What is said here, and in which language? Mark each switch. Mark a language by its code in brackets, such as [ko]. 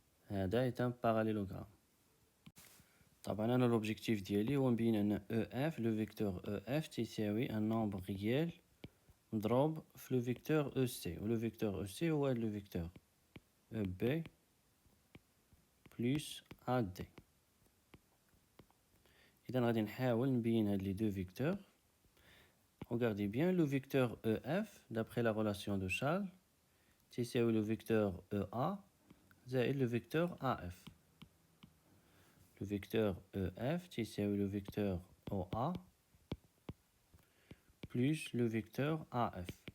[fr] هذا est un parallélogramme. [ar] طبعا انا [fr] l'objectif [ar] ديالي هو نبين ان [fr] EF le vecteur EF تساوي un nombre réel [ar] مضروب في [fr] le vecteur EC و le vecteur EC هو le vecteur EB plus AD. [ar] إذا غادي نحاول نبين [fr] هاد لي دو فيكتور. Regardez bien le vecteur EF d'après la relation de Charles تساوي le vecteur EA [ar] زائد [fr] le vecteur AF. Le vecteur EF تساوي le vecteur OA plus le vecteur AF.